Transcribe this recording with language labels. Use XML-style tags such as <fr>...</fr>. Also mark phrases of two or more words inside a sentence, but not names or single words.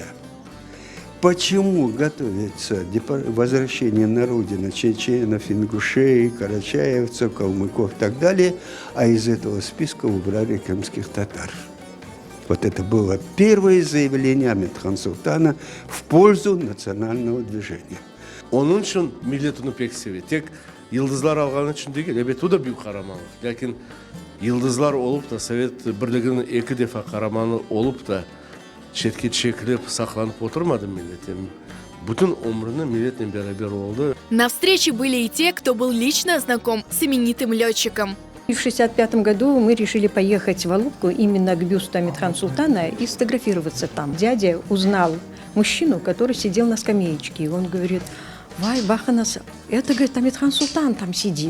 <ru>Почему готовится возвращение на родину чеченов, ингушей, карачаевцев, калмыков и так далее, а из этого списка убрали крымских татар? Вот это было первое заявление Амедхана Султана в пользу национального движения.</ru> <crh>Onun için millet onu pek seviyor. Tek yıldızlar alğanı için değil, elbette o da büyük kahramanlık. Lakin yıldızlar olup da Sovet Birliği'nin iki defa kahramanı olup da şetket çekilip saklanıp oturmadı milletin. Bütün umrunu milletle beraber oldu.</crh> <ru>На встрече были и те, кто был лично знаком с именитым летчиком. В 1965 году мы решили поехать в Алупку именно к бюсту Амедхана Султана и сфотографироваться там. Дядя узнал мужчину, который сидел на скамеечке, и он говорит: «Вай, Баханас, это, говорит, Амедхан Султан там сидит».</ru>